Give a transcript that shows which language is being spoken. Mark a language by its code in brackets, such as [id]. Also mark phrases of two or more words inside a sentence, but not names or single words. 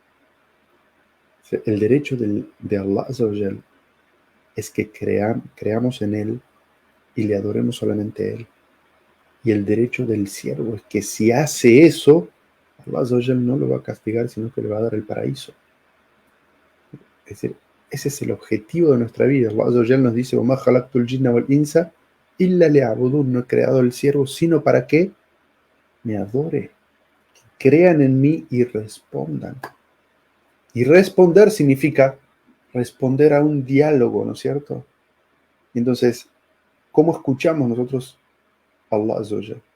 [es] El derecho de Allah es que creamos en Él y le adoremos solamente a Él. Y el derecho del siervo es que si hace eso, Allah no lo va a castigar, sino que le va a dar el paraíso. Es decir, ese es el objetivo de nuestra vida. Allah nos dice, [ar] وَمَا خَلَقْتُ الْجِنَّ وَالْإِنسَ إِلَّا لِيَعْبُدُونِ. [es] No he creado el siervo, sino para que me adore, que crean en mí y respondan. Y responder significa responder a un diálogo, ¿no es cierto? Entonces, ¿cómo escuchamos nosotros a [ar] الله عز وجل?